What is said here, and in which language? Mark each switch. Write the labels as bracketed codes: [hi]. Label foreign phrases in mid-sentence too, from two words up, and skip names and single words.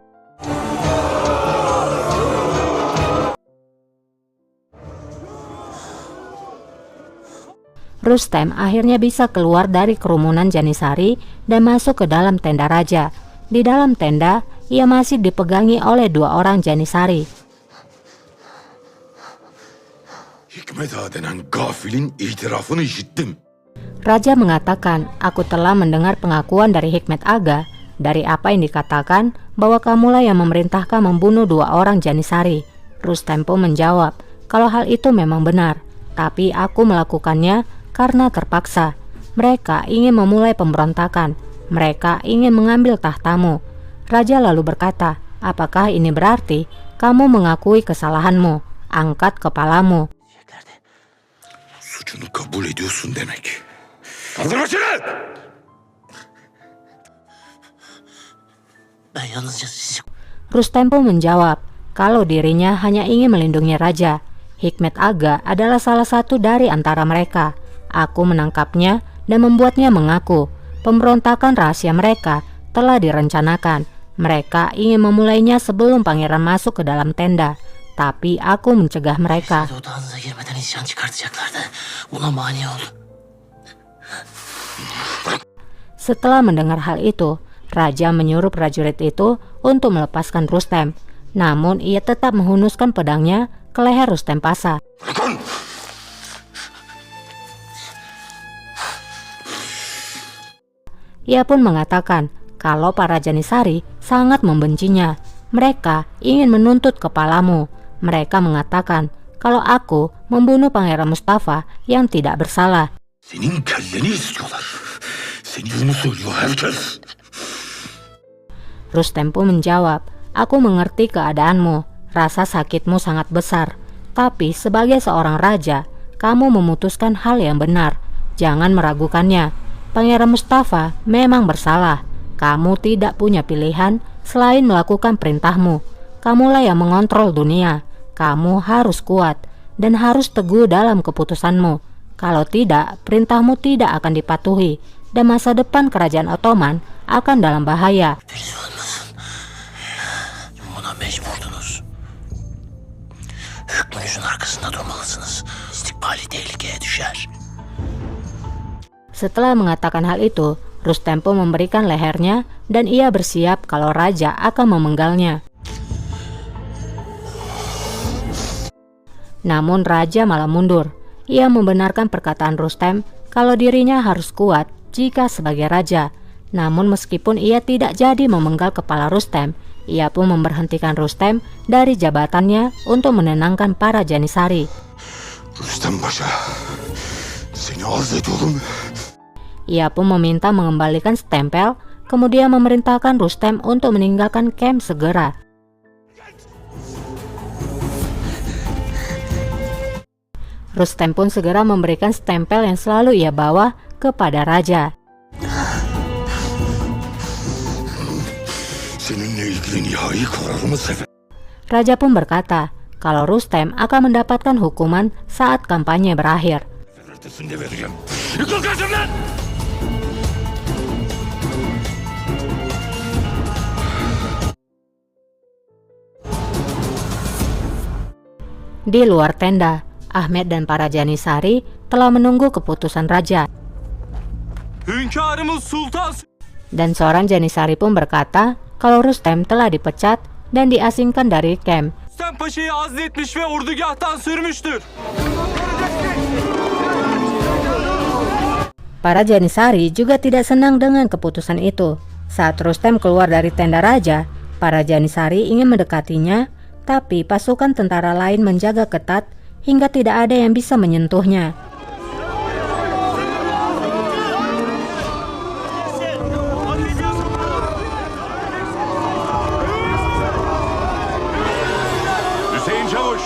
[id] Rustem akhirnya bisa keluar dari kerumunan Janisari dan masuk ke dalam tenda raja. Di dalam tenda, ia masih dipegangi oleh 2 orang Janisari. [tr] Hikmet Ağa denen gafilin itirafını işittim. [id] Raja mengatakan, aku telah mendengar pengakuan dari Hikmet Aga dari apa yang dikatakan bahwa kamulah yang memerintahkan membunuh 2 orang Janisari. Rustem pun menjawab, kalau hal itu memang benar, tapi aku melakukannya karena terpaksa. Mereka ingin memulai pemberontakan. Mereka ingin mengambil tahtamu. Raja lalu berkata, apakah ini berarti kamu mengakui kesalahanmu? Angkat kepalamu. [tr] Suçunu kabul ediyorsun demek. Kaldır başını! Ben yalnızca sizi... [id] Rustem pun menjawab kalau dirinya hanya ingin melindungi raja. Hikmet Aga adalah salah satu dari antara mereka. Aku menangkapnya dan membuatnya mengaku pemberontakan rahasia mereka telah direncanakan. Mereka ingin memulainya sebelum pangeran masuk ke dalam tenda, tapi aku mencegah mereka. [tr] Odağınıza girmeden isyan çıkartacaklardı. Buna mani oldu. [id] Setelah mendengar hal itu, raja menyuruh prajurit itu untuk melepaskan Rustem. Namun ia tetap menghunuskan pedangnya ke leher Rustem Pasha. [tr] Bırakın! [id] Ia pun mengatakan kalau para Janisari sangat membencinya. Mereka ingin menuntut kepalamu. Mereka mengatakan kalau aku membunuh Pangeran Mustafa yang tidak bersalah. [tr] Senin kelleni istiyorlar. Seni bunu söylüyor herkes. [id] Rustem pun menjawab, aku mengerti keadaanmu. Rasa sakitmu sangat besar. Tapi sebagai seorang raja, kamu memutuskan hal yang benar. Jangan meragukannya. Pangeran Mustafa memang bersalah. Kamu tidak punya pilihan selain melakukan perintahmu. Kamulah yang mengontrol dunia. Kamu harus kuat dan harus teguh dalam keputusanmu. Kalau tidak, perintahmu tidak akan dipatuhi dan masa depan kerajaan Ottoman akan dalam bahaya. [tr] Birisi olmasın. Buna mecburdunuz. Hükmünüzün arkasında durmalısınız. İstikbali tehlikeye düşer. [id] Setelah mengatakan hal itu, Rustem pun memberikan lehernya dan ia bersiap kalau raja akan memenggalnya. Namun raja malah mundur. Ia membenarkan perkataan Rustem kalau dirinya harus kuat jika sebagai raja. Namun meskipun ia tidak jadi memenggal kepala Rustem, ia pun memberhentikan Rustem dari jabatannya untuk menenangkan para Janisari. [tr] Rüstem Paşa, seni arz ediyorum. [id] Ia pun meminta mengembalikan stempel, kemudian memerintahkan Rustem untuk meninggalkan camp segera. Rustem pun segera memberikan stempel yang selalu ia bawa kepada raja. [tr] Seninle ilgili nihai kararımı sefer. [id] Raja pun berkata kalau Rustem akan mendapatkan hukuman saat kampanye berakhir. [tr] Ertesinde vereceğim. Yıkıl karşımdan! [id] Di luar tenda, Ahmet dan para Janisari telah menunggu keputusan raja. [tr] Hünkârımız Sultan... [id] Dan seorang Janisari pun berkata kalau Rustem telah dipecat dan diasingkan dari camp. [tr] Rüstem Paşa'yı azletmiş ve ordugahtan sürmüştür. [id] Para Janisari juga tidak senang dengan keputusan itu. Saat Rustem keluar dari tenda raja, para Janisari ingin mendekatinya, tapi pasukan tentara lain menjaga ketat hingga tidak ada yang bisa menyentuhnya. [tr] Hüseyin Çavuş!